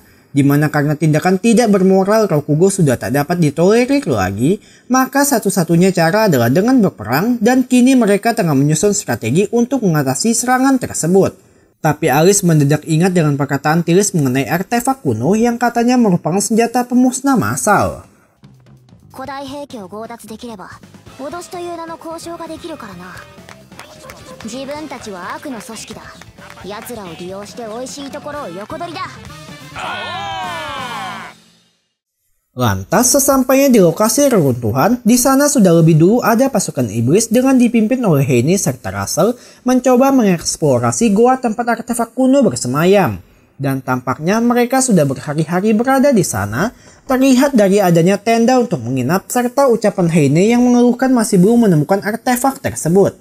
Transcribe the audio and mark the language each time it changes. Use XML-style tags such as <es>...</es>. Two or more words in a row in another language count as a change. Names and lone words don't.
<id>Dimana karena tindakan tidak bermoral Rokugo sudah tak dapat ditolerir lagi, maka satu-satunya cara adalah dengan berperang dan kini mereka tengah menyusun strategi untuk mengatasi serangan tersebut. Tapi Alice mendadak ingat dengan perkataan Tilis mengenai artefak kuno yang katanya merupakan senjata pemusnah massal.</id> <ja>古代兵器を強奪できれば脅しという名の交渉ができるからな。自分たちは悪の組織だ。奴らを利用して美味しいところを横取りだ。</ja> <id>Lantas sesampainya di lokasi reruntuhan, di sana sudah lebih dulu ada pasukan iblis dengan dipimpin oleh Heine serta Russell mencoba mengeksplorasi goa tempat artefak kuno bersemayam. Dan tampaknya mereka sudah berhari-hari berada di sana, terlihat dari adanya tenda untuk menginap serta ucapan Heine yang mengeluhkan masih belum menemukan artefak tersebut.</id>